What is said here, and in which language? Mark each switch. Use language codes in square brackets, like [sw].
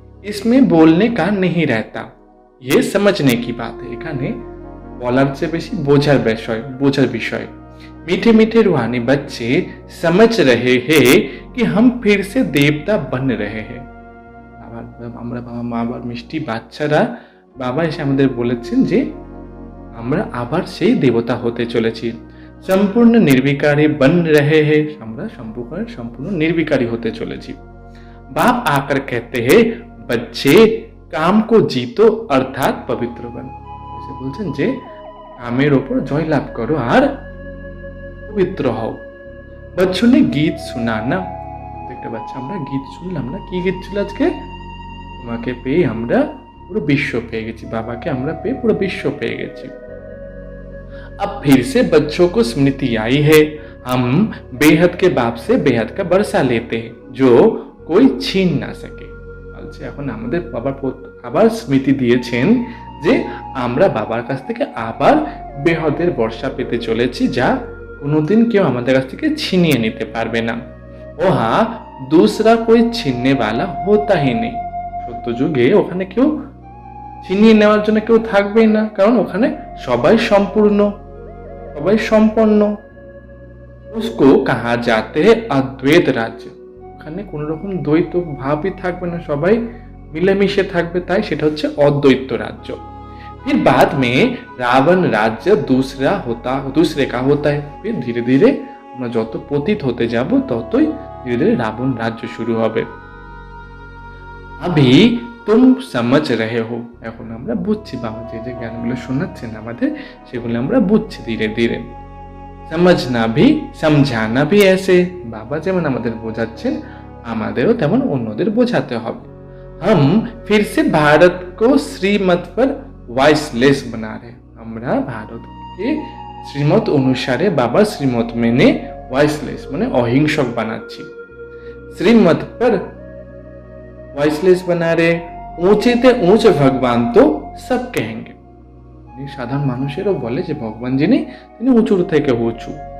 [hi] इसमें बोलने का नहीं रहता, ये समझने की बात है। [bn] এখানে বলার চেয়ে বেশি বোঝার বিষয়। [hi] मीठे मीठे रूहानी बच्चे समझ रहे हैं कि हम फिर से देवता बन रहे हैं। [bn] আমরা বাবার মিষ্টি বাচ্চারা, বাবা এসে আমাদের বলেছেন যে আমরা আবার সেই দেবতা হতে চলেছি। সম্পূর্ণ নির্বিকারী [hi] বন রহে হে। [bn] আমরা সম্পূর্ণ নির্বিকারী হতে চলেছি। [hi] बाप आकर कहते हैं, बच्चे काम को जीतो अर्थात पवित्र बन। [bn] এসে বলছেন যে কামের ওপর জয় লাভ করো আর পবিত্র হও। [hi] बच्चों ने गीत सुना ना। [bn] একটা বাচ্চা আমরা গীত শুনলাম না। কি গীত ছিল আজকে? তোমাকে পেয়ে আমরা পুরো বিশ্ব পেয়ে গেছি, বাবাকে আমরা পেয়ে পুরো বিশ্ব পেয়ে গেছি। [hi] अब फिर से बच्चों को स्मृति आई है, हम बेहद के बाप से बेहद का बरसा लेते हैं जो कोई छीन না सके। [bn] বলছে এখন আমাদের বাবার আবার স্মৃতি দিয়েছেন যে আমরা বাবার কাছ থেকে আবার বেহদের বর্ষা পেতে চলেছি, যা কোনোদিন কেউ আমাদের কাছ থেকে ছিনিয়ে নিতে পারবে না। [hi] ও হ্যাঁ, दूसरा कोई छीनने वाला होता ही नहीं। [bn] সত্য যুগে ওখানে কেউ ছিনিয়ে নেওয়ার জন্য কেউ থাকবেই না, কারণ ওখানে সবাই সম্পূর্ণ, সবাই সম্পন্ন। [hi] उसको कहा जाते हैं अद्वैत राज्य। [bn] ওখানে কোনো রকম দ্বৈত ভাবই থাকবে না, সবাই মিলেমিশে থাকবে, তাই সেটা হচ্ছে অদ্বৈত রাজ্য। [hi] फिर बाद में रावण राज्य दूसरे का होता है। फिर धीरे धीरे [bn] আমরা যত পতিত হতে যাব ততই ধীরে ধীরে রাবণ রাজ্য শুরু হবে। [hi] अभी तुम समझ रहे हो। [bn] এখন আমরা বুঝছি, বাবা যে যে জ্ঞানগুলো শোনাচ্ছেন আমাদের সেগুলো আমরা বুঝছি ধীরে ধীরে। [hi] समझना भी समझाना भी ऐसे। [bn] বাবা যেমন আমাদের বোঝাচ্ছেন আমাদেরও তেমন অন্যদের বোঝাতে হবে। [hi] हम फिर से भारत को श्रीमत पर वॉइसलेस बना रहे। [bn] আমরা ভারতকে শ্রীমত অনুসারে বাবার শ্রীমত মেনে वॉइसलेस মানে অহিংসক বানাচ্ছি। [hi] श्रीमत पर वॉइसलेस बना रहे। ऊंचे ते ऊंचे भगवान तो सब कहेंगे। [bn] সাধারণ মানুষেরও বলে যে ভগবান যিনি তিনি উঁচুর থেকে উঁচু।